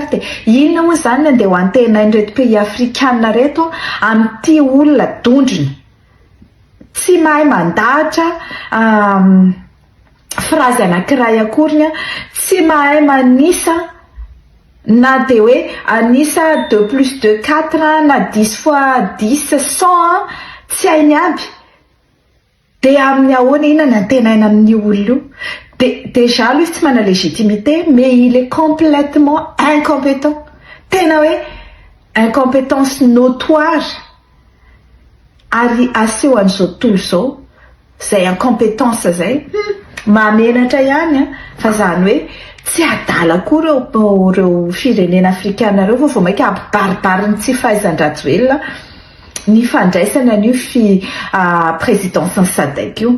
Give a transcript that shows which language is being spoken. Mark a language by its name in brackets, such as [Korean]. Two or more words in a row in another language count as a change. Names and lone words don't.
[Malagasy] Dia inona moa izany andeha ho antenain'ireto [French] pays africains [Malagasy] reto amin'ity olona dondrina tsy mahay mandahatra phrase anankiray akoriny, tsy mahay manisa na de hoe anisa 2 plus 2 4 na 10 fois 10 100 tsy hainy aby. Dia amin'ny ahoana ina ny antenaina amin'ny olona io? [French] Déjà lui [Malagasy] tsy manana [French] légitimité, mais il est complètement incompétent. [Malagasy] Tena hoe [French] incompétence notoire [Malagasy] ary aseho an'izao tontolo izao zay incompétence zay mamenatra ihany fa zany hoe tsy adala akory ireo firenena afrikana ireo fa vao mainka ampibaribariny tsy fahaizan-Rajoelina ny fandraisana an'io présidence Sadek io.